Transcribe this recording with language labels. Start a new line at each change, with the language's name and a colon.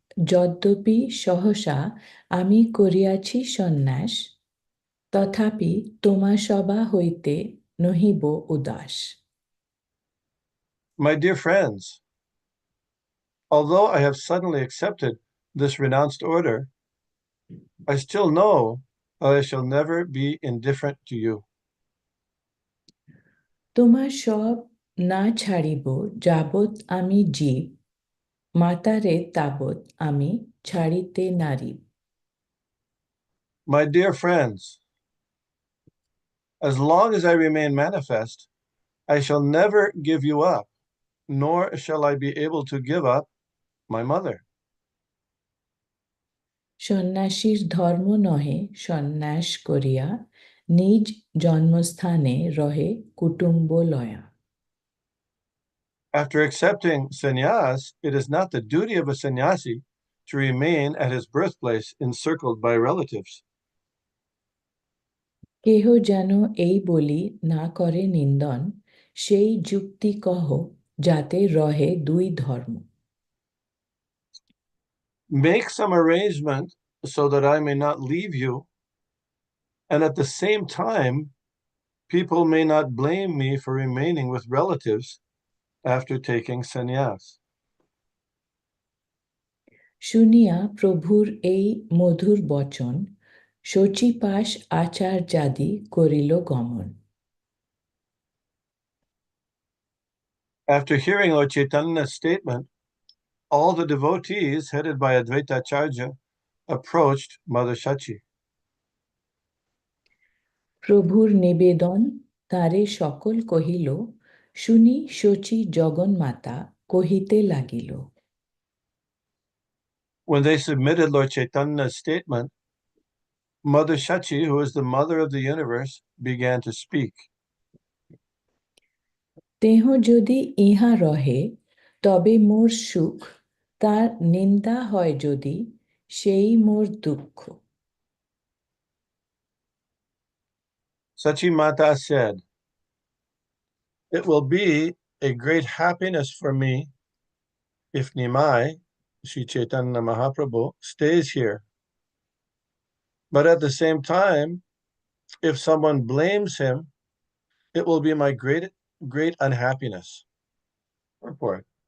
Bangla: যদ্যপি সহসা আমি করিয়াছি সন্ন্যাস, তথাপি তোমা সভা হইতে নহিব উদাস।
English: My dear friends, although I have suddenly accepted this renounced order, I still know that I shall never be indifferent to you.
Bangla: তোমার সব না ছাড়িব যাবৎ আমি জীব, মাতারে তাবৎ আমি ছাড়িতে নারী।
English: My dear friends, as long as I remain manifest, I shall never give you up, nor shall I be able to give up my mother.
Bangla: সন্ন্যাসীর ধর্ম নহে সন্ন্যাস করিয়া, নিজ জন্মস্থানে রহে কুটুম্ব লয়া।
English: After accepting sannyas, it is not the duty of a sannyasi to remain at his birthplace encircled by relatives.
Bangla: কেহ যেন এই বলি না করে নিন্দন, সেই যুক্তি কহ যাতে রহে দুই ধর্ম।
English: Make some arrangement so that I may not leave you, and at the same time, people may not blame me for remaining with relatives after taking sannyas.
Bangla: শুনিয়া প্রভুর এই মধুর বচন, শচীপাশ আচার্যাদি করিল গমন।
English: After hearing Lord Chaitanya's statement, all the devotees headed by Advaita Acharya approached Mother Shachi.
Bangla: প্রভুর নিবেদন তারে সকল কহিল, শুনি শচী জগন্মাতা কহিতে লাগিল।
English: When they submitted Lord Chaitanya's statement, Mother Shachi, who is the mother of the universe, began to speak.
Bangla: তেহ যদি ইহা রহে তবে মোর সুখ, তার নিন্দা হয় যদি সেই মোর দুঃখ।
English: Sachi Mata said, "It will be a great happiness for me if Nimai, Sri Chaitanya Mahaprabhu, stays here. But at the same time, if someone blames him, it will be my great unhappiness." Report.